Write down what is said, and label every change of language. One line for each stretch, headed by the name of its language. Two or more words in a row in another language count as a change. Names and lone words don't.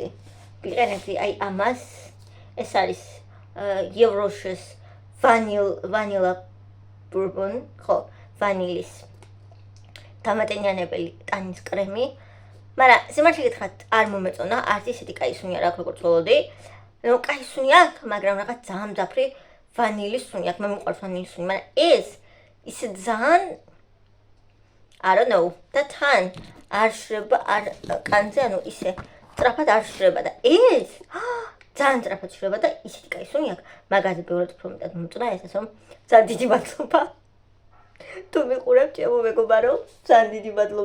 Georgian: ვიყენებდი აი ამას, ეს არის ევროშის ვანილა ბურბონ, ხო, ვანილის დამატენიანებელი ტანის კრემი. მაგრამ სიმართლე გითხრათ, არ მომეწონა, არც ისეთი კაი სუნი არ აქვს, როგორც ველოდი. ნუ კაი სუნი აქვს, მაგრამ რაღაც ძალიან მძაფრი ვანილის სუნი აქვს. მე მიყვარს ვანილის სუნი, მაგრამ ეს ისე ძალიან
English: I don't know.
Georgian: და თან არ შრება, არ კანზე, ანუ ისე სწრაფად არ შრება და ეს ძალიან სწრაფად შრება და ისეთი კაი სუნი აქვს. მაგაზე ბევრად უფრო მეტად მომწონა, ესეც რომ ძალიან დიდი მადლობა. თუ მიყურებთ ჩემო მეგობარო, ძალიან დიდი მადლობა.